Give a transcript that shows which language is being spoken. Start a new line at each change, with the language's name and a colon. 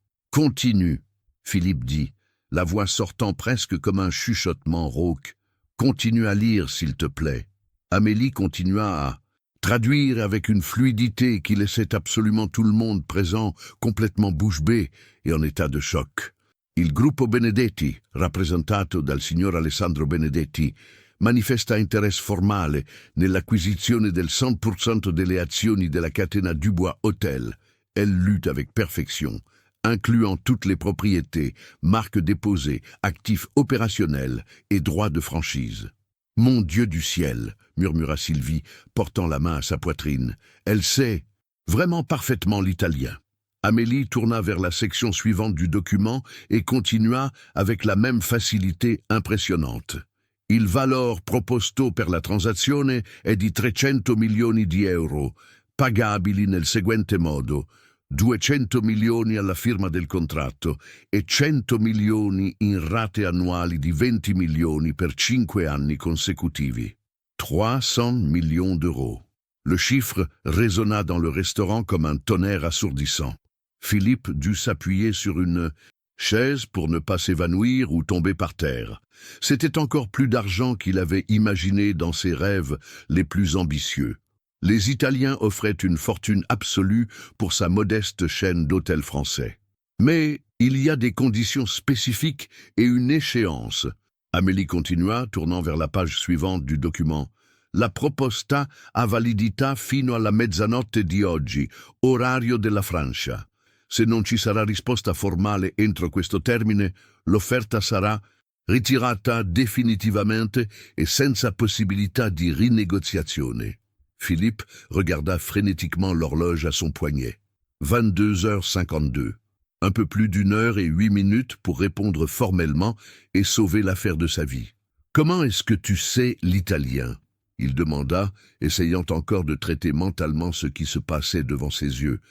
French: « Continue », Philippe dit, la voix sortant presque comme un chuchotement rauque. « Continue à lire, s'il te plaît. » Amélie continua à traduire avec une fluidité qui laissait absolument tout le monde présent complètement bouche bée et en état de choc.
Italian: Il gruppo Benedetti, rappresentato dal signor Alessandro Benedetti, manifesta interesse formale nell'acquisizione del 100% delle azioni della catena Dubois Hôtel.
French: Elle lut avec perfection, incluant toutes les propriétés, marques déposées, actifs opérationnels et droits de franchise. « Mon Dieu du ciel !» murmura Sylvie, portant la main à sa poitrine. « Elle sait vraiment parfaitement l'italien. » Amélie tourna vers la section suivante du document et continua avec la même facilité impressionnante.
Italian: « Il valor proposto per la transazione è di 300 milioni di euro, pagabili nel seguente modo. 200 milioni alla firma del contratto e 100 milioni in rate annuali di 20 milioni per 5 anni consecutivi.
French: 300 millions d'euros. Le chiffre résonna dans le restaurant comme un tonnerre assourdissant. Philippe dut s'appuyer sur une chaise pour ne pas s'évanouir ou tomber par terre. C'était encore plus d'argent qu'il avait imaginé dans ses rêves les plus ambitieux. Les Italiens offraient une fortune absolue pour sa modeste chaîne d'hôtels français. Mais il y a des conditions spécifiques et une échéance. Amélie continua, tournant vers la page suivante du document.
Italian: La proposta ha validità fino alla mezzanotte di oggi, orario della Francia. Se non ci sarà risposta formale entro questo termine, l'offerta sarà ritirata definitivamente e senza possibilità di rinegoziazione.
French: Philippe regarda frénétiquement l'horloge à son poignet. 22h52. Un peu plus d'1 h et 8 minutes pour répondre formellement et sauver l'affaire de sa vie. « Comment est-ce que tu sais l'italien ?» il demanda, essayant encore de traiter mentalement ce qui se passait devant ses yeux.